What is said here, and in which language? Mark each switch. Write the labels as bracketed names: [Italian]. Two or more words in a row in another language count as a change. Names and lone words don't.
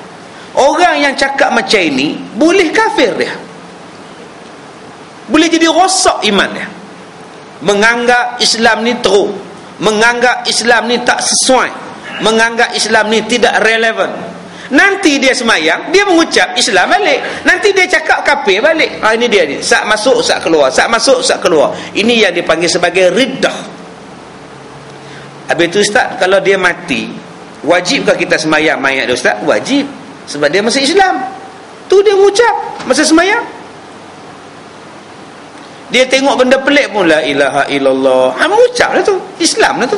[Malay] Orang yang cakap macam ini boleh kafir dia, boleh jadi rosak iman dia, menganggap Islam ni teruk, menganggap Islam ni tak sesuai, menganggap Islam ni tidak relevan. Nanti dia semayang, dia mengucap Islam balik, nanti dia cakap kafir balik. Ini dia ni, sak masuk sak keluar, sak masuk sak keluar. Ini yang dipanggil sebagai riddah. Habis tu ustaz, kalau dia mati, wajibkah kita semayang mayat dia ustaz? Wajib, sebab dia masih Islam. Tu dia mengucap masa semayang. Dia tengok benda pelik pun, [Arabic] la ilaha illallah, [Malay] mengucap lah tu, Islam lah tu.